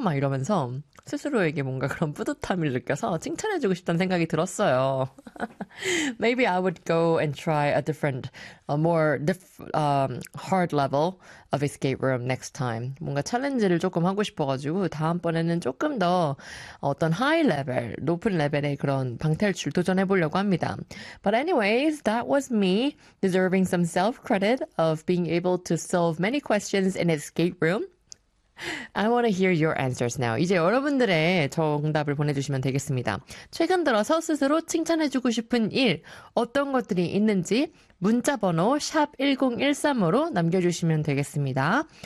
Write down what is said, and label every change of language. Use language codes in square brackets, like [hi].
[ko] 막 이러면서 스스로에게 뭔가 그런 뿌듯함을 느껴서 칭찬해주고 싶다는 생각이 들었어요. [en] Maybe I would go and try a different, a more hard level of escape room next time. [ko] 뭔가 챌린지를 조금 하고 싶어가지고 다음번에는 조금 더 어떤 하이 레벨, 높은 레벨의 그런 방탈출 도전해보려고 합니다. [en] But anyways, that was me deserving some self-credit of being able to solve many questions in escape room. I want to hear your answers now. [ko] 이제 여러분들의 정답을 보내주시면 되겠습니다. 최근 들어서 스스로 칭찬해주고 싶은 일, 어떤 것들이 있는지 문자번호 #1013으로 남겨주시면 되겠습니다.